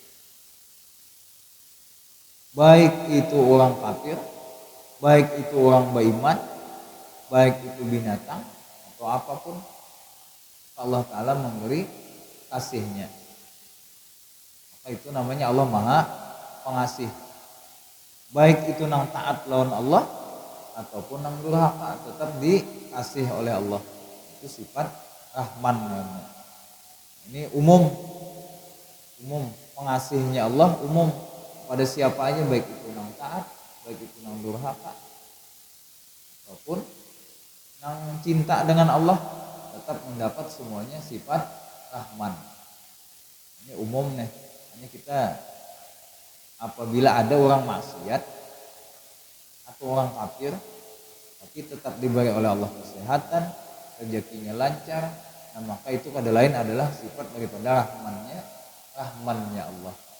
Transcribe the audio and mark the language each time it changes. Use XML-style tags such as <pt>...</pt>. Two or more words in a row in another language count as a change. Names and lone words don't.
<id>Baik itu orang kafir, baik itu orang beriman, baik itu binatang atau apapun, Allah Ta'ala memberi kasihnya. Maka itu namanya Allah Maha Pengasih. Baik itu nang taat lawan Allah ataupun nang durhaka, tetap dikasih oleh Allah. Itu sifat Rahman namanya. Ini umum pengasihnya Allah, umum pada siapa aja, baik itu nang taat, baik itu nang durhaka ataupun nang cinta dengan Allah, tetap mendapat semuanya sifat Rahman. Ini umum nih. Hanya kita apabila ada orang maksiat atau orang kafir tapi tetap diberi oleh Allah kesehatan, rezekinya lancar, nah maka itu pada lain adalah sifat daripada Rahmannya Allah.</id>